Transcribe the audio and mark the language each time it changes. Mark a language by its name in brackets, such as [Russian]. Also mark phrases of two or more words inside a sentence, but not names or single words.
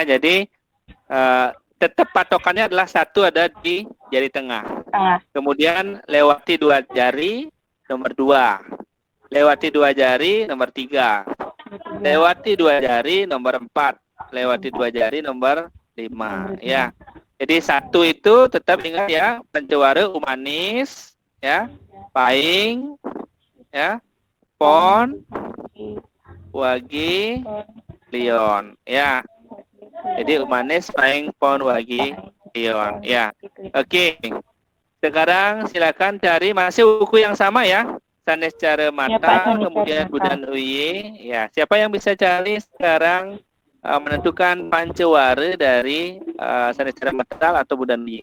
[Indonesian] Jadi tetap patokannya adalah 1 ada di jari tengah. Kemudian lewati 2 jari, nomor 2. Lewati 2 jari, nomor 3. Lewati 2 jari, nomor 4. Lewati 2 jari, nomor 5. Ya. Jadi 1 itu tetap ingat ya, pancawara umanis, ya, paing, ya, pon, wagi, lion, ya. Jadi umanis, paing, pon, wagi, lion, ya. Oke. Sekarang silakan cari masih buku yang sama ya. Sanes cara mata, kemudian Budan Uyi. Ya, siapa yang bisa cari sekarang menentukan pancawara dari Sanes cara mata atau Budan Uyi?